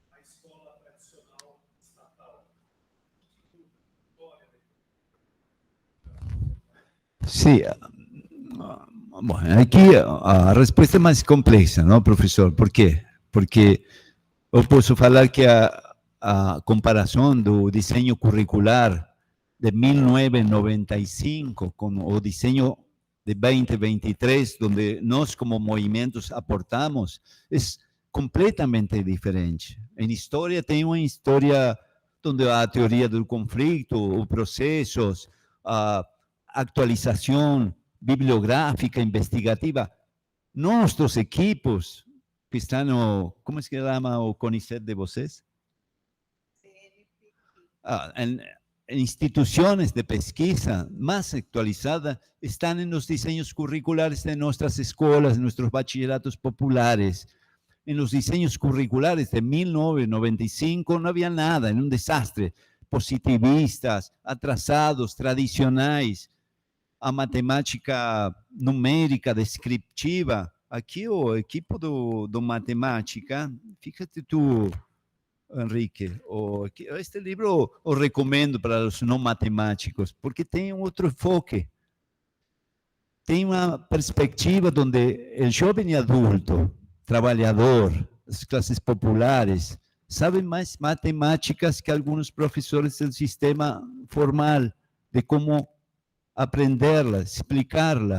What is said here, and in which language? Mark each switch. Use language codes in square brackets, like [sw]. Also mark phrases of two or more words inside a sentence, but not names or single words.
[pt] escola tradicional estatal. [es] Sí, bueno, [pt] aqui a resposta é mais complexa, não, professor? Por quê? Porque eu posso falar que a comparação do desenho curricular de 1995 com o desenho de 2023, onde nós como movimentos aportamos, é completamente diferente. Em história tem uma história onde a teoria do conflito, os processos, a actualização bibliográfica, investigativa. Nossos equipos que estão no, como se chama o CONICET de vocês? [es] En instituciones de pesquisa más actualizadas están en los diseños curriculares de nuestras escuelas, de nuestros bachilleratos populares. En los diseños curriculares de 1995 no había nada, en un desastre. Positivistas, [pt] atrasados, tradicionais, a matemática numérica, descriptiva. Aqui o equipo do matemática, [es] fíjate tú, [pt] Enrique, este livro o recomendo para os não matemáticos, porque tem outro enfoque. Tem uma perspectiva onde o jovem adulto, trabalhador, as classes populares, sabem mais matemáticas que alguns professores do sistema formal, de como [es] aprenderla, explicarla.